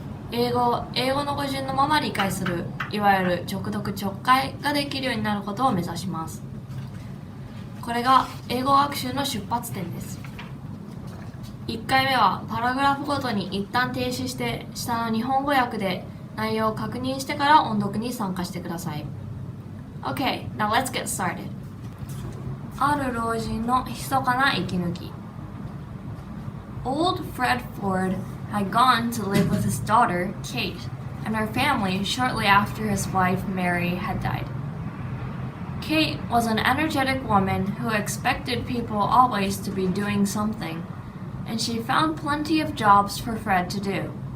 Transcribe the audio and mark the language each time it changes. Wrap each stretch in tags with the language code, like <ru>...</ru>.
<ja>英語を英語の語順のまま理解する、いわゆる直読直解ができるようになることを目指します。これが英語学習の出発点です。1回目はパラグラフごとに一旦停止して下の日本語訳で内容を確認してから音読に参加してください。</ja> <en>Okay, now let's get started.</en> <ja>ある老人の密かな息抜き。</ja> <en>Old Fred Ford had gone to live with his daughter, Kate, and her family shortly after his wife, Mary, had died. Kate was an energetic woman who expected people always to be doing something, and she found plenty of jobs for Fred to do.</en>